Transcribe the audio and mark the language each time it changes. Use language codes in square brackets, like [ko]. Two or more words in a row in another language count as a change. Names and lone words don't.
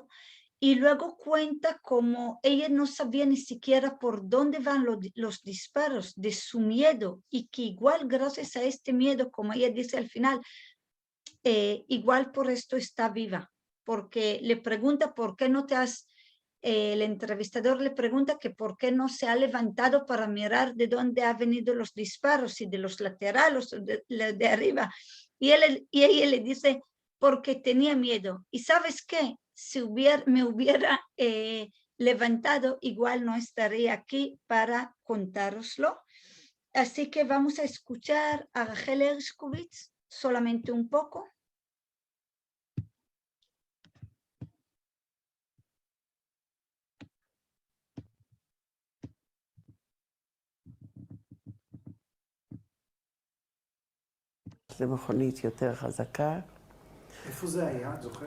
[es] Y luego cuenta como ella no sabía ni siquiera por dónde van los disparos de su miedo y que igual gracias a este miedo, como ella dice al final, igual por esto está viva, porque le pregunta por qué no te has, el entrevistador le pregunta que por qué no se ha levantado para mirar de dónde han venido los disparos, si de los laterales o de arriba, y ella le dice porque tenía miedo. ¿Y sabes qué? Si me hubiera levantado, igual no estaría aquí para contároslo. Así que vamos a escuchar a Rachel Hershkovitz solamente un poco. [he] זה מכונית יותר חזקה. איפה זה היה? את זוכרת?